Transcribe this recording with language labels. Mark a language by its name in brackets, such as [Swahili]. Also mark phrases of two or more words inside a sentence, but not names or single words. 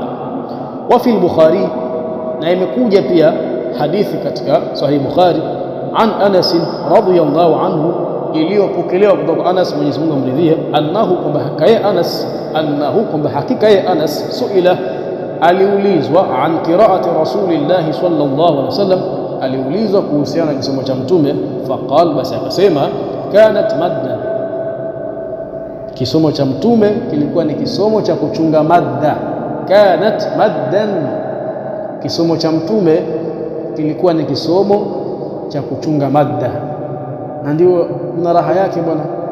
[Arabic] وفي البخاري, [Swahili] na imekuja pia hadithi katika Sahih Bukhari, [Arabic] عن أنس رضي الله عنه, [Swahili] iliyopokelewa kutoka Anas, Mwenyezi Mungu amridhie, annahu, kwamba hakika yeye Anas suila, aliulizwa [Arabic] عن قراءة رسول الله صلى الله عليه وسلم, [Swahili] aliulizwa kuhusiana na kisomo cha mtume. Faqal, basi akasema, [Arabic] كانت مدا, [Swahili] kisomo cha mtume kilikuwa ni kisomo cha kuchunga madda. [Arabic] كانت مدا, [Swahili] kisomo cha mtume kilikuwa ni kisomo cha kuchunga madda, na ndio kuna raha yake bwana.